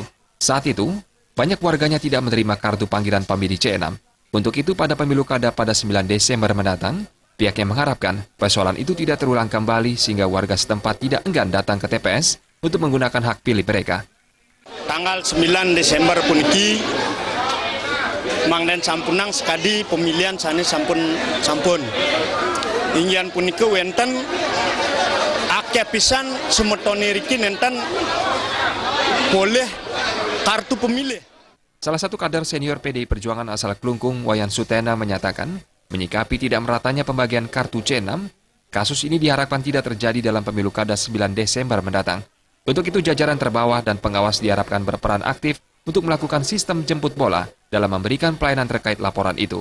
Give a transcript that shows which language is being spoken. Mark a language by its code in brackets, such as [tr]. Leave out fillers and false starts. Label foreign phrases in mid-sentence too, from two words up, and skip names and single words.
[id] Saat itu, banyak warganya tidak menerima kartu panggilan pemilih C6. Untuk itu pada pemilu kada pada 9 Desember mendatang, pihaknya mengharapkan persoalan itu tidak terulang kembali sehingga warga setempat tidak enggan datang ke TPS untuk menggunakan hak pilih mereka. [ban] Tanggal 9 Desember puniki, mangden sampunang sekadi pemilihan sana sampun. Ingin puniki wenten akeh pisan semetone riki nenten boleh [id] kartu pemilih. Salah satu kader senior PDI Perjuangan asal Klungkung, Wayan Sutena menyatakan, menyikapi tidak meratanya pembagian kartu C6, kasus ini diharapkan tidak terjadi dalam pemilu kada 9 Desember mendatang. Untuk itu jajaran terbawah dan pengawas diharapkan berperan aktif untuk melakukan sistem jemput bola dalam memberikan pelayanan terkait laporan itu.